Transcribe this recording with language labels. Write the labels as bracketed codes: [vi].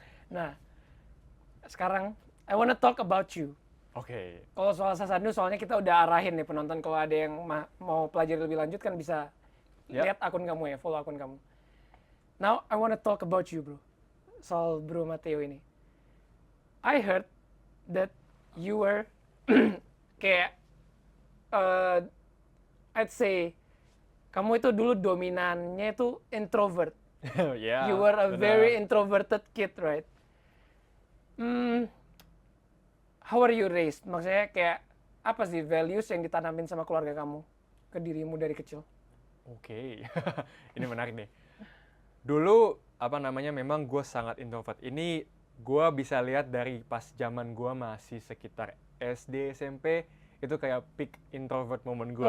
[id] Nah, sekarang [en] I wanna talk about you. [id] Oke. Kalau soal Sasandu, soalnya kita udah arahin nih penonton, kalau ada yang mau pelajari lebih lanjut kan bisa lihat akun kamu ya, follow akun kamu. [en] Now I wanna talk about you, bro. [id] Soal Bro Matteo ini. [en] I heard that you were [id] kayak [en] I'd say [id] kamu itu dulu dominannya itu introvert. [en] Yeah, You were a [id] benar. [en] very introverted kid, right? How are you raised? [id] Maksudnya kayak apa sih values yang ditanamin sama keluarga kamu ke dirimu dari kecil? Oke. Ini menarik nih. Dulu memang gue sangat introvert. Ini gue bisa lihat dari pas zaman gue masih sekitar SD, SMP, itu kayak peak introvert moment gue.